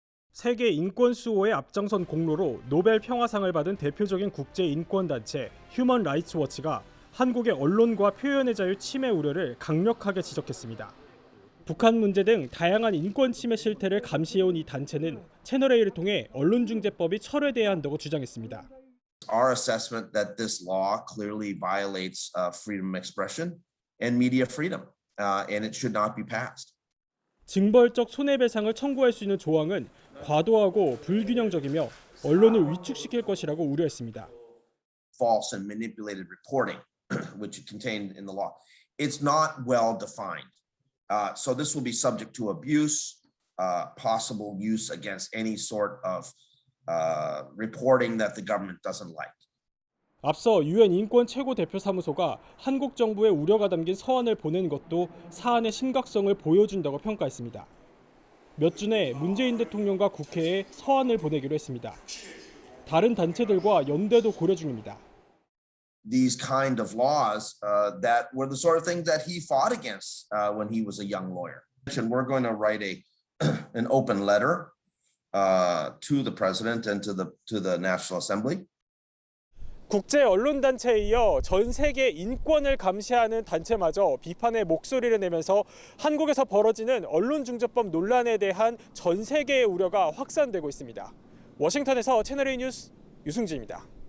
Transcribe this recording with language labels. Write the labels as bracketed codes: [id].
[ko] 세계 인권 수호의 앞장선 공로로 노벨 평화상을 받은 대표적인 국제 인권단체 휴먼 라이츠 워치가 한국의 언론과 표현의 자유 침해 우려를 강력하게 지적했습니다. 북한 문제 등 다양한 인권 침해 실태를 감시해온 이 단체는 채널A를 통해 언론중재법이 철회돼야 한다고 주장했습니다. [en] Our assessment that this law clearly violates freedom of expression and media freedom, and it should not be passed. [ko] 징벌적 손해배상을 청구할 수 있는 조항은 과도하고 불균형적이며 언론을 위축시킬 것이라고 우려했습니다. [en] False and manipulated reporting, which is contained in the law, it's not well defined. So this will be subject to abuse, possible use against any sort of reporting that the government doesn't like. [ko] 앞서 유엔 인권 최고 대표 사무소가 한국 정부의 우려가 담긴 서한을 보낸 것도 사안의 심각성을 보여준다고 평가했습니다. 몇 주 내 문재인 대통령과 국회에 서한을 보내기로 했습니다. 다른 단체들과 연대도 고려 중입니다. [en] These kind of laws that were the sort of things that he fought against when he was a young lawyer. And we're going to write an open letter to the president and to the National Assembly. [ko] 국제 언론 단체에 이어 전 세계 인권을 감시하는 단체마저 비판의 목소리를 내면서 한국에서 벌어지는 언론중재법 논란에 대한 전 세계의 우려가 확산되고 있습니다. 워싱턴에서 채널A 뉴스 유승진입니다.